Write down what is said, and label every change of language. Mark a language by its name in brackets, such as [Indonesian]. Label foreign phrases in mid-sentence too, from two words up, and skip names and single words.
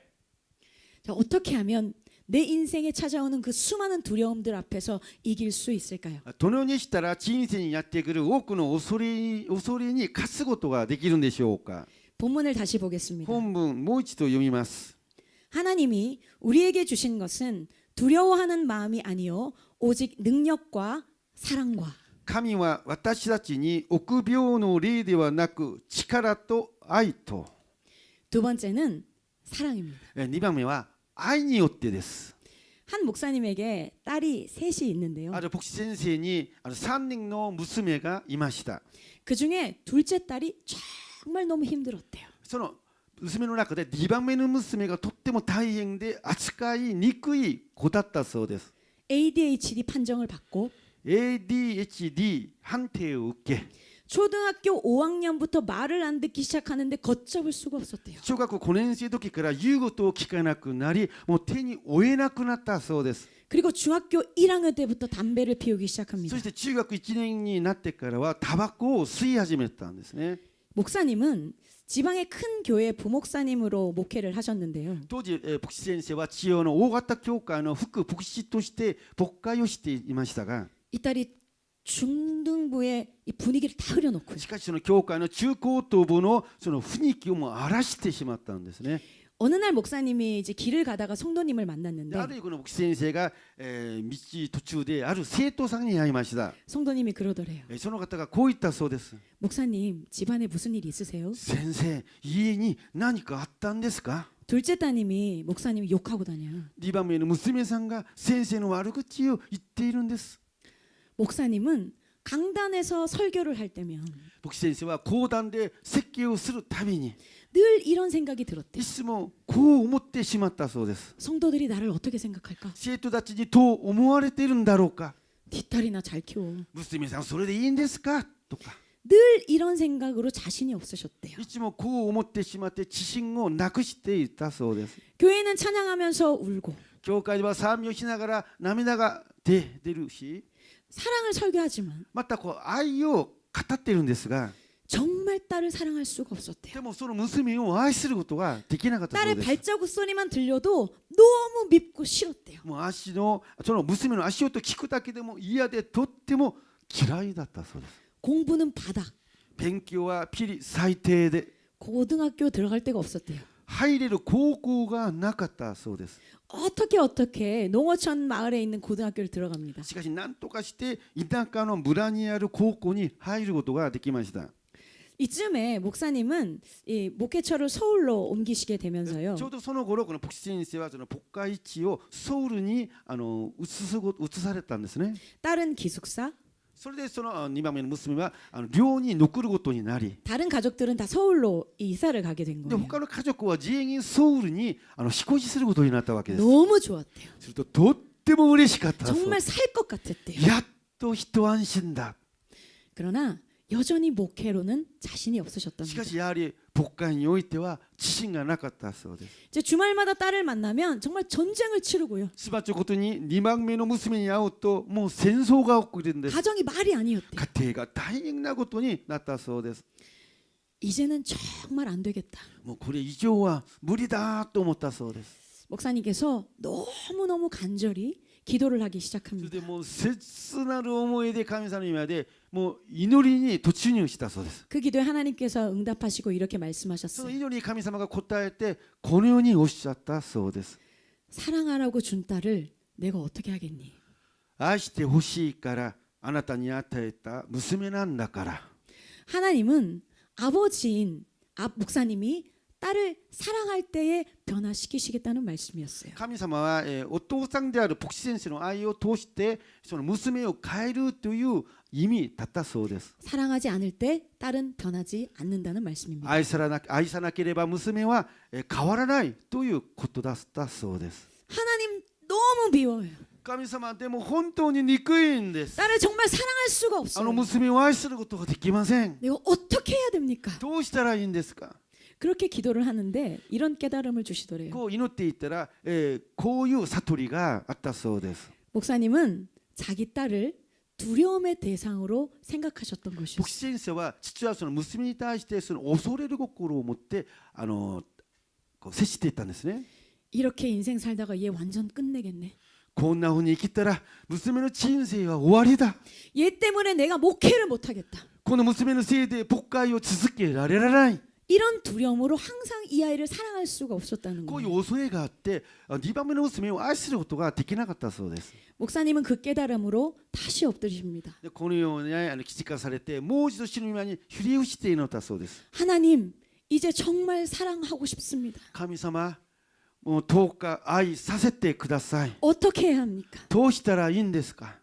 [Korean] 자, 어떻게 하면 내 인생에 찾아오는 그 수많은 두려움들 앞에서 이길 수 있을까요? [Japanese] どのようにしたら人生にやってくる多くの恐れに勝つことができるんでしょうか。 [Korean] 본문을 다시 보겠습니다. [Japanese] 本文もう一度読みます。 [Korean] 하나님이 우리에게 주신 것은 두려워하는 마음이 아니요 오직 능력과 사랑과 [Japanese] 神は私たちに臆病の霊ではなく力と愛と [Korean] 두 번째는 사랑입니다. [Japanese] 2 番目は愛によってです。 [Korean] 한 목사님에게 딸이 셋이 있는데요. [Japanese] ある牧師先生に3人の娘がいました。 [Korean] 그 중에 둘째 딸이 정말 너무 힘들었대요. [Japanese] その娘の中で2番目の娘がとっても大変で扱いにくい子だったそうです。 [Korean] ADHD 판정을 받고 [Japanese] ADHD 判定を受け [Korean] 초등학교 5학년부터 말을 안 듣기 시작하는데 걷잡을 수가 없었대요. [Japanese] 小学校5年生の時から言うことを聞かなくなりもう手に負えなくなったそうです。 [Korean] 그리고 중학교 1학년 때부터 담배를 피우기 시작합니다. [Japanese] そして中学1年になってからはタバコを吸い始めたんですね。 [Korean] 목사님은 지방의 큰 교회 부목사님으로 목회를 하셨는데요. [Japanese] 当時牧師先生は地方の大型教会の副牧師として牧会をしていましたが [Korean] 이 딸이 중등부의 이 분위기를 다 흐려놓고요. [Japanese] しかしその教会の中高等部のその雰囲気をもう荒らしてしまったんですね。 [Korean] 어느 날 목사님이 이제 길을 가다가 성도님을 [Japanese] で [Korean] 만났는데 [Japanese] あるこの牧師先生が、道途中である生徒さんに会いました。 [Korean] 성도님이 그러더래요. [Japanese] その方がこう言ったそうです。 [Korean] 목사님 집안에 무슨 일 있으세요? [Japanese] 先生、家に何かあったんですか？ [Korean] 둘째 따님이 목사님 욕하고 다녀. [Japanese] 2 番目の娘さんが先生の悪口を言っているんです。 [Korean] 목사님은 강단에서 설교를 할 때면 [Japanese] 牧師先生は講談で説教をするたびに [Korean] 늘 이런 생각이 들었대요. [Japanese] いつもこう思ってしまったそうです。 [Korean] 성도들이 나를 어떻게 생각할까? [Japanese] 生徒たちにどう思われているんだろうか。 [Korean] 뒷딸이나 잘 키워. [Japanese] 娘さんそれでいいんですかとか [Korean] 늘 이런 생각으로 자신이 없으셨대요. [Japanese] いつもこう思ってしまって自信をなくしていたそうです。 [Korean] 교회는 찬양하면서 울고 [Japanese] 教会では賛美をしながら涙が出るし [Korean] 사랑을 설교하지만 [Japanese] またこう愛を語っているんですが [Korean] 정말 딸을 사랑할 수가 없었대요. [Japanese] でもその娘を愛することができなかったそう [Korean] 딸의 [Japanese] です。 [Korean] 발자국 소리만 들려도 너무 밉고 싫었대요. [Japanese] もうその娘の足音聞くだけでも嫌でとっても嫌いだったそうです。 [Korean] 공부는 바닥. [Japanese] 勉強はピリ最低で [Korean] 고등학교 들어갈 데가 없었대요. [Japanese] 入れる高校がなかったそうです。 [Korean] 어떻게 농어촌 마을에 있는 고등학교를 들어갑니다. [Japanese] しかし何とかして田舎の村にある高校に入ることができました。 [Korean] 이쯤에 목사님은 이 목회처를 서울로 옮기시게 [Japanese] ちょ [Korean] 되면서요. [Japanese] うどその頃この牧師先生はその牧会地をソウルに移されたんですね。 [Korean] 딸은 기숙사, [Japanese] それでその2番目の娘は寮に残ることになり [Korean] 다른 가족들은 다 서울로 이사를 가게 된 [Japanese] で [Korean] 거예요. [Japanese] 他の家族は全員ソウルに引っ越しすることになったわけです。 [Korean] 너무 좋았대요. [Japanese] するととっても嬉しかったそう。 [Korean] 정말 살 것 같았대요. [Japanese] やっと一安心だ。 [Korean] 그러나 여전히 목회로는 자신이 없으셨답니다. [Japanese] しかしやはり牧会においては自信がなかったそうです。 [Korean] 이제 주말마다 딸을 만나면 정말 전쟁을 치르고요. [Japanese] しばちょことに2番目の娘に会うともう戦争が起こるんです。 [Korean] 가정이 말이 아니었대요. [Japanese] 家庭が大変なことになったそうです。 [Korean] 이제는 정말 안 되겠다. [Japanese] もうこれ以上は無理だと思ったそうです。 [Korean] 목사님께서 너무너무 간절히 기도를 하기 [Japanese] それ [Korean] 시작합니다. [Japanese] でもう切なる思いで神様の前でもう祈りに突入したそうです。 [Korean] 그 기도에 하나님께서 응답하시고 이렇게 [Japanese] その [Korean] 말씀하셨어요. [Japanese] 祈りに神様が答えてこのようにおっしゃったそうです。 [Korean] 사랑하라고 준 딸을 내가 어떻게 하겠니? [Japanese] 愛してほしいからあなたに与えた娘なんだから。 [Korean] 하나님은 아버지인 목사님이 딸을 사랑할 때에 변화시키시겠다는 말씀이었어요. [Japanese] 神様は、お父さんである牧師先生の愛を通してその娘を変えるという意味だったそうです。 [Korean] 사랑하지 않을 때 딸은 변하지 않는다는 말씀입니다. [Japanese] 愛さなければ娘は、変わらないということだったそうです。 [Korean] 하나님 너무 미워요. [Japanese] 神様でも本当に憎いんです。 [Korean] 딸을 정말 사랑할 수가 [Japanese] あ [Korean] 없어요. [Japanese] の娘を愛することができません。 [Korean] 내가 어떻게 해야 됩니까? [Japanese] どうしたらいいんですか。 [Korean] 그렇게 기도를 하는데 이런 깨달음을 주시더래요. [Japanese] こう祈っていったら、こういう悟りがあったそうです。 [Korean] 목사님은 자기 딸을 두려움의 대상으로 생각하셨던 [Japanese] 牧 [Korean] 것이었어요. [Japanese] 師先生は父はその娘に対してその恐れる心を持ってこう接していったんですね。 [Korean] 이렇게 인생 살다가 얘 완전 끝내겠네. [Japanese] こんなふうに生きたら娘の人生は終わりだ。 [Korean] 얘 때문에 내가 목회를 못하겠다. [Japanese] この娘のせいで牧会を続けられない。 [Korean] 이런 두려움으로 항상 이 아이를 사랑할 수가 없었다는 [Japanese] こういう [Korean] 거예요. [Japanese] 恐れがあって2番目の娘を愛することができなかったそうです。 [Korean] 목사님은 그 깨달음으로 다시 엎드리십니다. [Japanese] でこのように気づかされてもう一度死ぬ前にひれ伏して祈ったそうです。 [Korean] 하나님, 이제 정말 사랑하고 싶습니다. [Japanese] 神様もうどうか愛させてください。 [Korean] 어떻게 해야 합니까? [Japanese] どうしたらいいんですか。